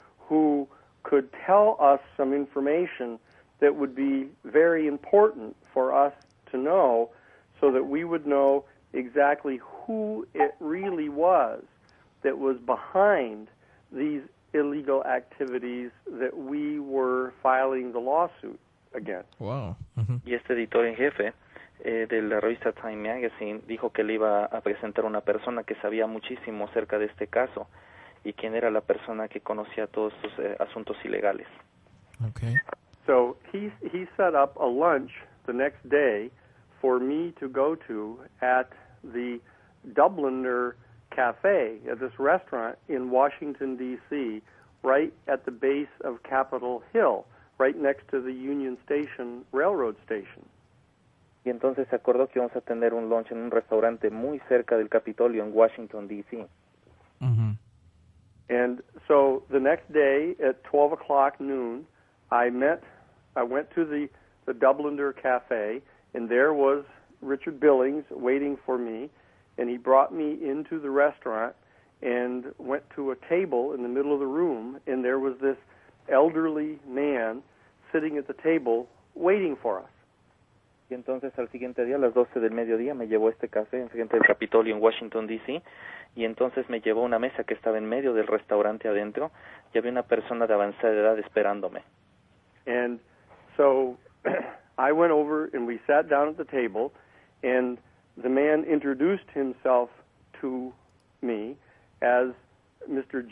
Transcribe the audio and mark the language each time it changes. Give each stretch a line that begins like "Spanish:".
English: who could tell us some information that would be very important for us to know, so that we would know exactly who it really was that was behind these illegal activities that we were filing the lawsuit against. Wow.
Spanish: Y este editor en jefe de la revista Time Magazine dijo que le iba a presentar una persona que sabía muchísimo acerca de este caso y quién era la persona que conocía todos estos asuntos ilegales.
English: Okay. So he set up a lunch the next day for me to go to at the Dubliner Cafe, at this restaurant in Washington, D.C., right at the base of Capitol Hill, right next to the Union Station railroad station.
Spanish: Y entonces se acordó que íbamos a tener un lunch en un restaurante muy cerca del Capitolio en Washington, D.C.
English: And so the next day at 12 o'clock noon, I went to the Dubliner Cafe, and there was Richard Billings waiting for me, and he brought me into the restaurant and went to a table in the middle of the room, and there was this elderly man sitting at the table waiting for us.
Spanish: Y entonces al siguiente día, a las 12 del mediodía, me llevó a este café enfrente del Capitolio en Washington, D.C., y entonces me llevó a una mesa que estaba en medio del restaurante adentro, y había una persona de avanzada edad esperándome.
English: And so I went over and we sat down at the table, and the man introduced himself to me as Mr.